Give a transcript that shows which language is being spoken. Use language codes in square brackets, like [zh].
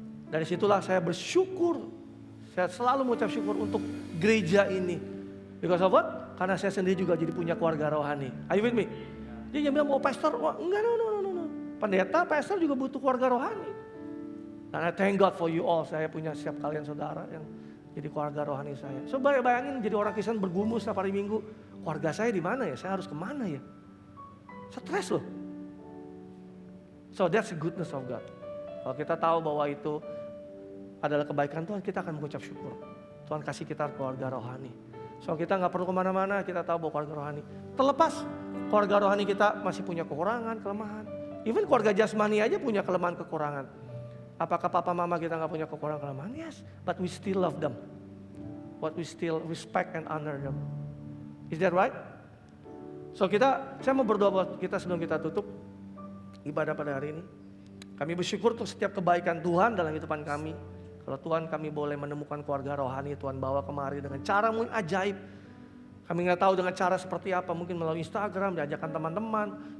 [id] Dari situlah saya bersyukur. Saya selalu mengucap syukur untuk gereja ini. [en] Because of what? [id] Karena saya sendiri juga jadi punya keluarga rohani. [en] Are you with me? [id] Dia bilang, mau pastor? Wah, enggak, no. Pendeta, pastor juga butuh keluarga rohani. [en] Dan I thank God for you all. [id] Saya punya setiap kalian saudara yang jadi keluarga rohani saya. So bayangin jadi orang Kristen bergumul setiap hari Minggu. Keluarga saya di mana ya? Saya harus kemana ya? Stres loh. [en] So that's the goodness of God. [id] Kalau kita tahu bahwa itu adalah kebaikan Tuhan, kita akan mengucap syukur. Tuhan kasih kita keluarga rohani. So kita nggak perlu kemana-mana, kita tahu bahwa keluarga rohani. Terlepas keluarga rohani kita masih punya kekurangan, kelemahan. Even keluarga jasmani aja punya kelemahan kekurangan. Apakah papa mama kita nggak punya kekurangan kelemahan? [en] Yes, but we still love them. But we still respect and honor them. Is that right? [id] So saya mau berdoa buat kita sebelum kita tutup ibadah pada hari ini. Kami bersyukur untuk setiap kebaikan Tuhan dalam kehidupan kami. Kalau Tuhan kami boleh menemukan keluarga rohani, Tuhan bawa kemari dengan cara yang ajaib. Kami nggak tahu dengan cara seperti apa, mungkin melalui Instagram, diajakkan teman-teman.